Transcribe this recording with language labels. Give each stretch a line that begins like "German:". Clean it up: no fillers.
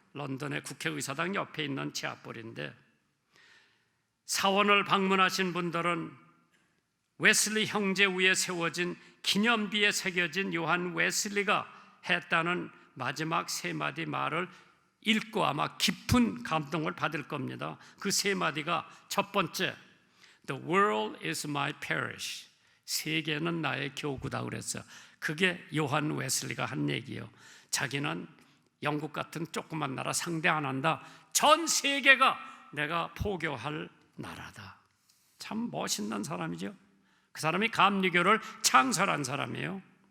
Korean: 런던의 국회의사당 옆에 있는 체합볼인데 사원을 방문하신 분들은 웨슬리 형제 위에 세워진 기념비에 새겨진 요한 웨슬리가 했다는 마지막 3마디 말을 읽고 아마 깊은 감동을 받을 겁니다. 그 3마디가 첫 번째,
English: The world is my parish.
Korean: 세계는 나의 교구다 그랬어요. 그게 요한 웨슬리가 한 얘기예요. 자기는 영국 같은 조그만 나라 상대 안 한다. 전 세계가 내가 포교할 나라다. 참 멋있는 사람이죠. 그 사람이 감리교를 창설한 사람이에요.